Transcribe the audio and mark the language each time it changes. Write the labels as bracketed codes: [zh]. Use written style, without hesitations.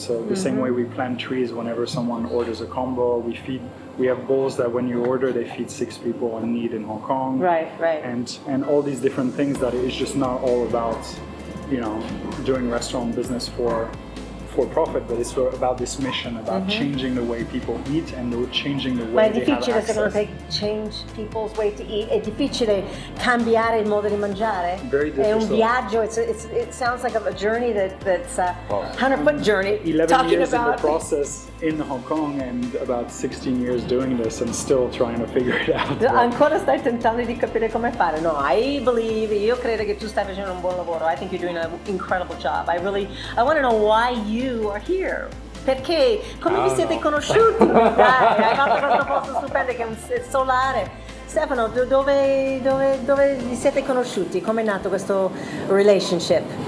[en] So the same way we plant trees whenever someone orders a combo, we have bowls that when you order, they feed 6 people in need in Hong Kong. Right. And all these different things that it's just not all about, you know, doing restaurant business for profit, but it's about this mission, about changing the way people eat and changing the way they have access. [it] Ma è difficile secondo te [en] change people's way to eat? [it] È difficile cambiare il modo di mangiare? [en] Very difficult. [it] È un viaggio, [en] it sounds like a journey that's a 100-foot journey. 11 years in the process in Hong Kong and about 16 years doing this and still trying to figure it out. [it] Ancora stai tentando di capire come fare? No, io credo che tu stai facendo un buon lavoro. [en] I think you're doing an incredible job. I want to know why you are here. [it] Perché? Come vi siete conosciuti? Dai, hai fatto questo posto stupendo che è solare. Stefano, dove vi siete conosciuti? Come è nato questo relationship?